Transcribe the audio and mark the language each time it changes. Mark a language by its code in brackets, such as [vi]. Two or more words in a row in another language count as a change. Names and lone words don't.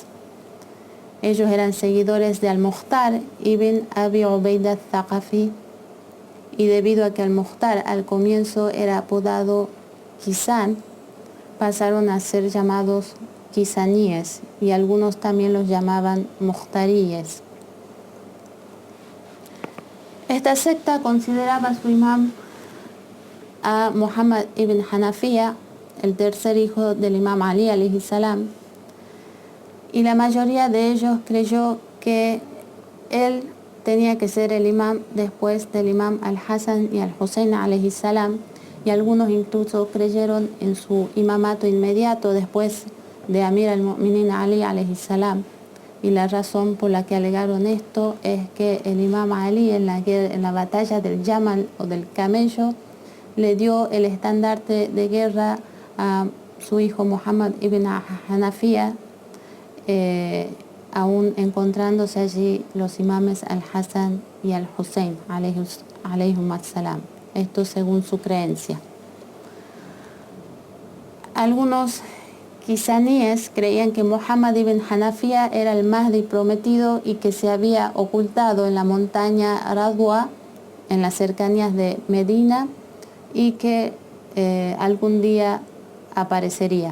[es] Ellos eran seguidores de Al-Mukhtar ibn Abi Ubayda al-Thaqafi, y debido a que Al-Mukhtar al comienzo era apodado Qisan, pasaron a ser llamados quisaníes y algunos también los llamaban muhtaríes. Esta secta consideraba su imam a Muhammad ibn Hanafiya, el tercer hijo del imam Ali [ar] عليه السلام, [es] y la mayoría de ellos creyó que él tenía que ser el imam después del imam al-Hassan y al-Hussein [ar] عليه السلام, [es] y algunos incluso creyeron en su imamato inmediato después de Amir al-Mu'minin Ali [ar] عليه السلام. [es] Y la razón por la que alegaron esto es que el imam Ali en la batalla del Yamal o del camello le dio el estandarte de guerra a su hijo Muhammad ibn Hanafiya, aún encontrándose allí los imames al-Hassan y al-Hussein [ar] عليهم السلام. [es] Esto según su creencia. Algunos quisaníes creían que Muhammad ibn Hanafiya era el Mahdi prometido y que se había ocultado en la montaña Radwa, en las cercanías de Medina, y que algún día aparecería.